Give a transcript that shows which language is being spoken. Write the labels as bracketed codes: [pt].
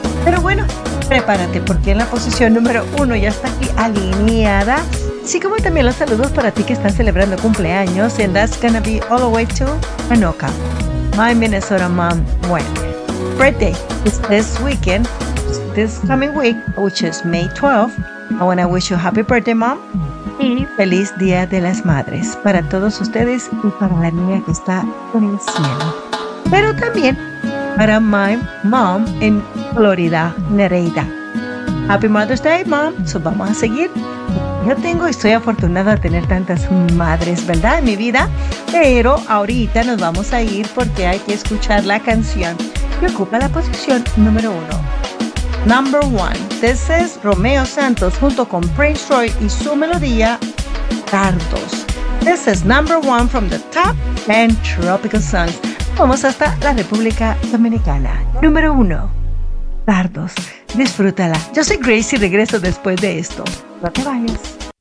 [es] Pero bueno, prepárate porque en la posición número 1 ya está aquí alineada. Así como también los saludos para ti que están celebrando cumpleaños. [en] And that's gonna be all the way to Anoka, my Minnesota mom. Well, birthday is this weekend, this coming week, which is May 12th. I wanna wish you a happy birthday, mom. [es] Y feliz Día de las Madres para todos ustedes y para la niña que está en el cielo. Pero también para [en] my mom [es] en Florida, Nereida. [en] Happy Mother's Day, mom. [es] So vamos a seguir. Yo tengo y soy afortunada de tener tantas madres, ¿verdad? En mi vida. Pero ahorita nos vamos a ir porque hay que escuchar la canción que ocupa la posición número 1. [en] Number 1. This is [es] Romeo Santos junto con Prince Roy y su melodía Cardos. [en] This is number 1 from the top 10 tropical songs. [es] Vamos hasta la República Dominicana. Número 1. Cardos. Disfrútala. Yo soy Grace y regreso después de esto. No te vayas.